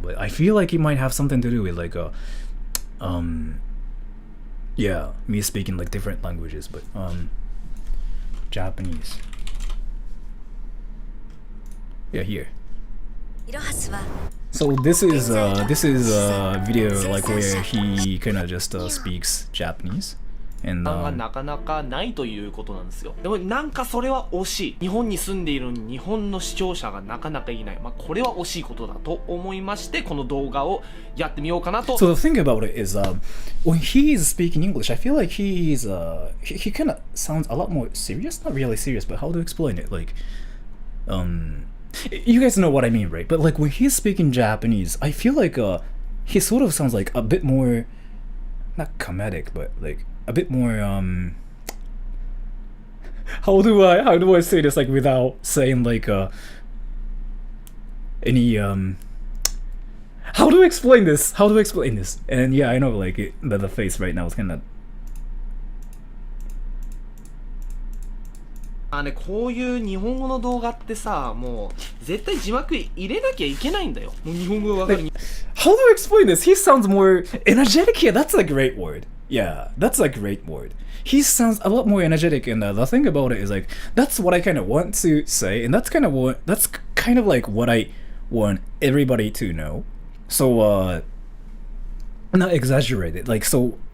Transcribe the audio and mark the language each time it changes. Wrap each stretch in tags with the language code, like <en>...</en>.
<en>But I feel like it might have something to do with like yeah, me speaking like different languages, but Japanese. Yeah, here. So this is a video like where he kind of just speaks Japanese. And</en> <ja>なかなかないということなんですよ。でもなんかそれは惜しい。日本に住んでいるのに日本の視聴者がなかなかいない。まあこれは惜しいことだと思いまして、この動画をやってみようかなと。</ja> <en>So the thing about it is, when he is speaking English, I feel like he kind of sounds a lot more serious. Not really serious, but how to explain it? Like, you guys know what I mean, right? But like when he's speaking Japanese, I feel like he sort of sounds like a bit more, not comedic, but like a bit more how do I say this like without saying like any how do I explain this? And yeah, I know like the face right now is kind of</en> <ja>こういう日本語の動画ってさ、もう絶対字幕入れなきゃいけないんだよ。もう日本語がわかるに。</ja> <en>How do I explain this? He sounds more energetic here. That's a great word. Yeah, that's a great word. He sounds a lot more energetic, and the thing about it is like that's what I kind of want to say, and that's kind of like what I want everybody to know. So not exaggerated. Like so.</en>